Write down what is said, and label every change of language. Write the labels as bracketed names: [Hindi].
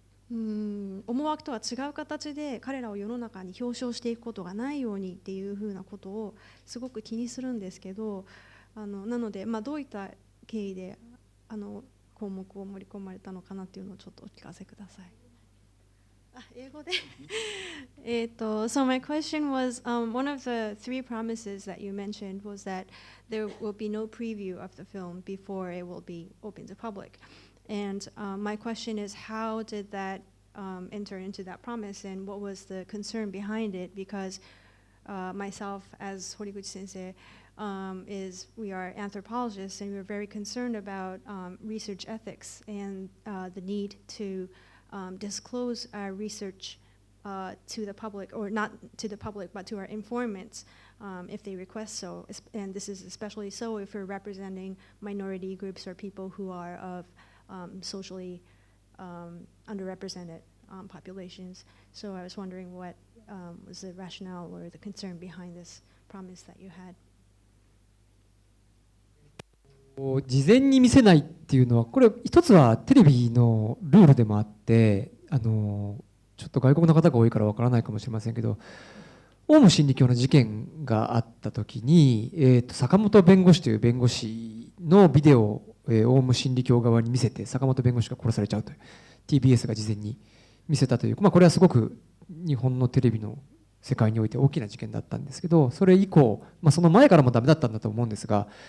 [Japanese] 思惑とは違う形で彼らを世の中に表彰していくことがないようにっていうふうなことをすごく気にするんですけど、なので、どういった経緯で項目を盛り込まれたのかなっていうのをちょっとお聞かせください。英語で [English] So my question was, one of the three promises that you mentioned was that there will be no preview of the film before it will be open to public. And my question is, how did that enter into that promise, and what was the concern behind it? Because myself, as Horiguchi sensei, we are anthropologists, and we're very concerned about research ethics and the need to disclose our research to the public, or not to the public, but to our informants if they request so. And this is especially so if we're representing minority groups or people who are of socially underrepresented populations. So I was wondering what was the rationale or the concern behind this promise that you had. [Japanese] 事前に見せないっていうのは、これ一つはテレビのルールでもあって、ちょっと外国の方が多いからわからないかもしれませんけど、オウム真理教の事件があった時に、坂本弁護士という弁護士のビデオを、オウム真理教側に見せて坂本弁護士が殺されちゃうという、 TBS が事前に見せたという、これはすごく日本のテレビの世界において大きな事件だったんですけど、それ以降、その前からもダメだったんだと思うんですが、